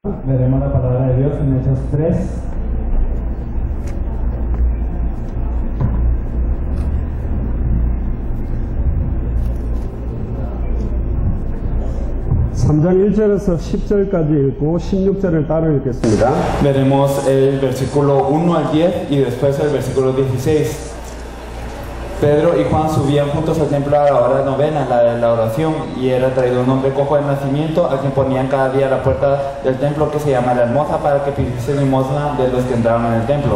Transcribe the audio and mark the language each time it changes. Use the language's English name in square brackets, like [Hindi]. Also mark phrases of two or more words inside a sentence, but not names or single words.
[Spanish] Veremos la palabra de Dios en Hechos 3. [Korean] (3장 1절에서 10절까지) 읽고 16절을 따로 읽겠습니다. [Spanish] Veremos el versículo 1 al 10 y después el versículo 16. Pedro y Juan subían juntos al templo a la hora novena, la de la oración, y era traído un hombre cojo de nacimiento, a quien ponían cada día a la puerta del templo, que se llama la Hermosa, para que pidiese limosna de los que entraban en el templo.